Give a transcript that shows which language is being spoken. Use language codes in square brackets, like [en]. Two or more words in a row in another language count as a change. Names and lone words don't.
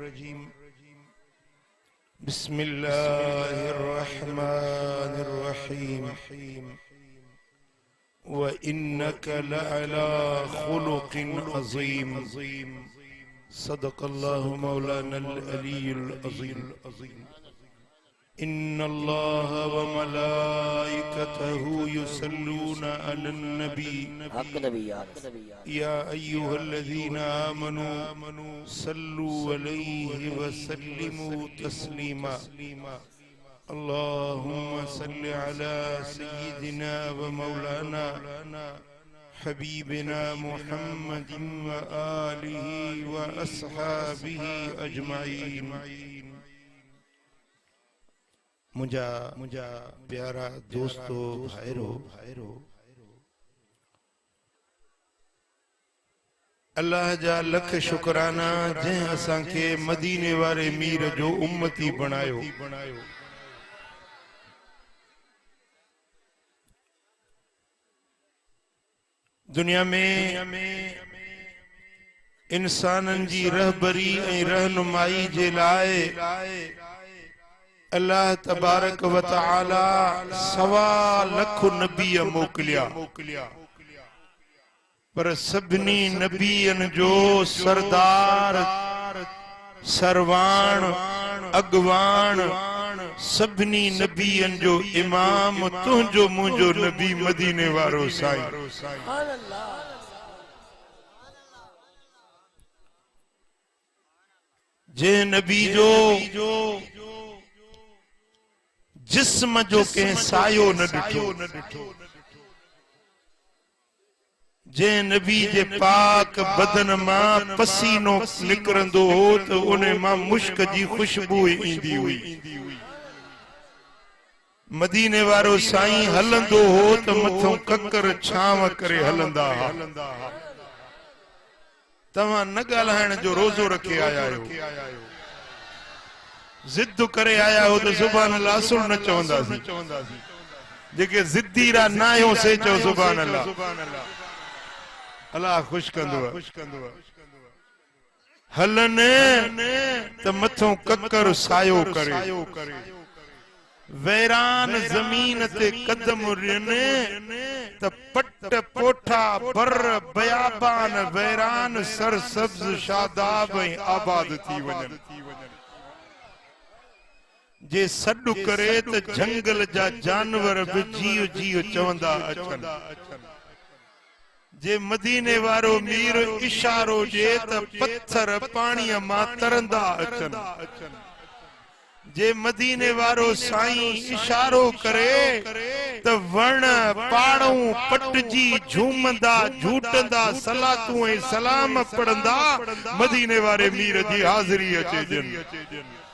[ar] بسم الله الرحمن الرحيم وإنك لعلى خلق عظيم صدق الله مولانا العلي العظيم إن الله وملائكته يصلون على النبي يا أيها الذين آمنوا صلوا عليه وسلموا تسليما اللهم صل على سيدنا ومولانا حبيبنا محمد وآله وأصحابه أجمعين. [sd] मुझा प्यारा दोस्तों भाइरो अल्लाह जा लख शुक्राना जंहिं असांखे मदीने वारे मीर जो उम्मती बणायो। दुनिया में इंसानन जी रहबरी ऐं रहनुमाई जे लाए [ar] الله تبارك وتعالى [sd] 1.25 लाख नबी मोकलिया, पर सभिनी नबियन जो सरदार सरवाण अगवान सभिनी नबियन जो इमाम तुंहिंजो मुंहिंजो नबी मदीने वारो साईं। जे नबी जो जिस्म जो के सायो न ॾिठो, जे नबी जे पाक बदन मां पसीनो निकरंदो हो तो उन्हें मां मुश्क जी खुशबू ईंदी हुई। मदीने वारो साईं हलंदो हो तो मथों ककर छांव करे हलंदा हा। तव्हां न ॻाल्हाइण जो रोज़ो रखे आया आहियो, जिद करे आया हो तो [ar] سبحان الله [sd] असुर न चवंदासीं। जेके जिद्दीरा न आहियो से चओ [ar] سبحان الله. [sd] अल्लाह खुश कंदो। हलन त मथों ककर सायो करे, वैरान जमीन ते कदम रिने त पट पोठा बर बयाबान वैरान सरसब्ज शादाब ऐं आबाद थी वञन। जे सॾु करे त जंगल जा जानवर भी जीव जीव चवंदा अचन। जे मदीने वारो मीर इशारो जे त पत्थर पाणीअ मां तरंदा अचन। जे मदीने वारो साईं इशारो करे त वण पाड़ू पटजी झूमंदा झूटंदा सलातूं ऐं सलाम पढ़ंदा मदीने वारे मीर जी हाज़िरी अचे जन।